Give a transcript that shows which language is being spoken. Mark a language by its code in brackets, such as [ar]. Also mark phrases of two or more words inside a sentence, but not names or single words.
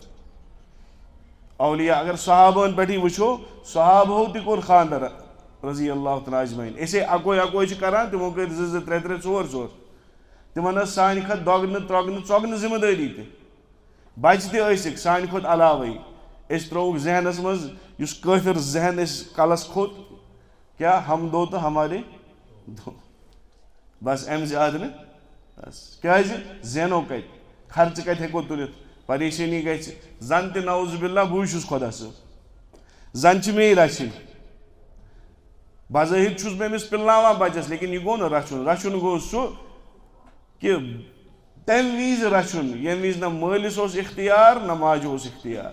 [ks] اولیاء اگر صحابہن پٮ۪ٹھٕے وٕچھو صحابہو تہِ کوٚر خانٛدر [ar] رضی اللہ تعالیٰ اجمعین. [ks] أسے اَکوے چھِ کران تِمو کٔرۍ 2 3 3 4 4. تِمن ٲس سانہِ کھۄتہٕ دۄگنہٕ ترٛۄگنہٕ ژۄگنہٕ ذِمہٕ دٲری تہِ. بچہِ تہِ ٲسِکھ سانہِ کھۄتہٕ علاوَے. أسۍ ترٛووُکھ ذہنس منٛز یُس کٲفِر ذہن أسۍ کلس کھوٚت کیٛاہ [ur] ہم دو [ks] تہٕ [ur] ہمارے دو [ks] بس اَمہِ زیادٕ نہٕ بس. کیٛازِ زینو کتہِ خرچہٕ کتہِ ہٮ۪کو تُلِتھ پریشٲنی گژھِ زن تہِ [ar] نعوذ باللہ [ks] بٕے چھُس خۄدا صٲب زن چھِ مے رچھِنۍ. بظٲہِر چھُس بہٕ أمِس پِلناوان بچس لیکن یہِ گوٚو نہٕ رچھُن. رچھُن گوٚو سُہ کہ تمہِ وِزِ رچھُن ییٚمہِ وِزِ نہ مٲلِس اوس اختیار نہ ماجہِ اوس اختیار.